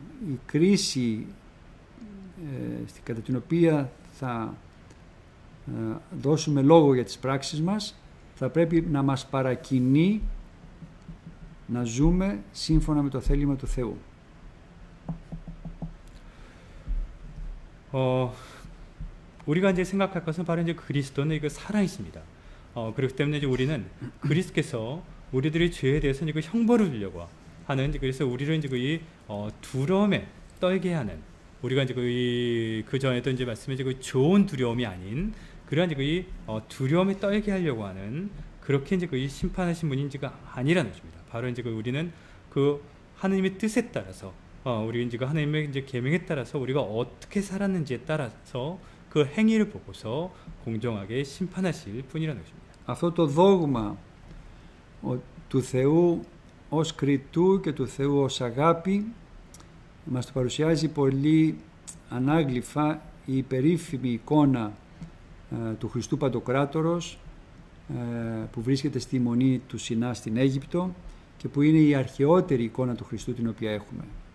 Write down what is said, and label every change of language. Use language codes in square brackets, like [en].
[el] η κρίση κατά την οποία θα δώσουμε λόγο για τις πράξεις μας θα πρέπει να μας παρακινεί να ζούμε σύμφωνα με το θέλημα του Θεού. [ko] 우리가 이제 생각할 것은 바로 이제 그리스도는 이거 사랑이십니다. 그렇기 때문에 이제 우리는 그리스도께서 우리들의 죄에 대해서 이제 형벌을 주려고 하는, 그래서 우리를 이제 이 두려움에 떨게 하는, 우리가 이제 그 전에도 이제 말씀해 그 좋은 두려움이 아닌 그러한 이제 이 두려움에 떨게 하려고 하는, 그렇게 이제 이 심판하신 분이 이제 아니라는 것입니다. 바로 이제 우리는 그 하나님의 뜻에 따라서 우리 이제 하나님의 이제 계명에 따라서 우리가 어떻게 살았는지에 따라서 그 행위를 보고서 공정하게 심판하실 분이라는 것입니다. [el] Αυτό το δόγμα του Θεού ως κριτού και του Θεού ως αγάπη μας το παρουσιάζει πολύ ανάγλυφα η περίφημη εικόνα του Χριστού Παντοκράτορος που βρίσκεται στη Μονή του Σινά στην Αίγυπτο και που είναι η αρχαιότερη εικόνα του Χριστού την οποία έχουμε.